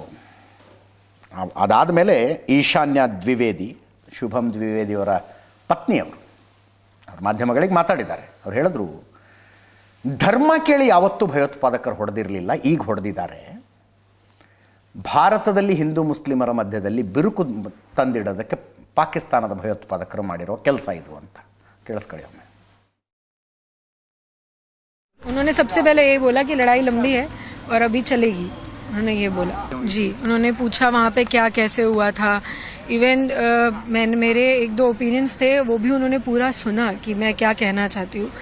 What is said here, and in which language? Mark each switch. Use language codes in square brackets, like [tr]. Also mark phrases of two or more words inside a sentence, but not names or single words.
[kn] ಅದಾದ ಮೇಲೆ ಈಶಾನ್ಯ ದ್ವಿವೇದಿ, ಶುಭಂ ದ್ವಿವೇದಿಯವರ ಪತ್ನಿಯವರು ಅವ್ರ ಮಾಧ್ಯಮಗಳಿಗೆ ಮಾತಾಡಿದ್ದಾರೆ. ಅವ್ರು ಹೇಳಿದ್ರು, ಧರ್ಮ ಕೇಳಿ ಯಾವತ್ತೂ ಭಯೋತ್ಪಾದಕರು ಹೊಡೆದಿರಲಿಲ್ಲ, ಈಗ ಹೊಡೆದಿದ್ದಾರೆ. ಭಾರತದಲ್ಲಿ ಹಿಂದೂ ಮುಸ್ಲಿಮರ ಮಧ್ಯದಲ್ಲಿ ಬಿರುಕು ತಂದಿಡೋದಕ್ಕೆ ಪಾಕಿಸ್ತಾನದ ಭಯೋತ್ಪಾದಕರು ಮಾಡಿರೋ ಕೆಲಸ ಇದು ಅಂತ. ಕೇಳಿಸ್ಕೊಳ್ಳಿ ಒಮ್ಮೆ. [hi] उन्होंने सबसे पहले ये बोला कि लड़ाई लंबी है और अभी चलेगी, उन्होंने ये बोला जी। उन्होंने पूछा वहाँ पे क्या कैसे हुआ था, इवन मेरे एक दो ओपिनियंस थे वो भी उन्होंने पूरा सुना कि मैं क्या कहना चाहती हूँ।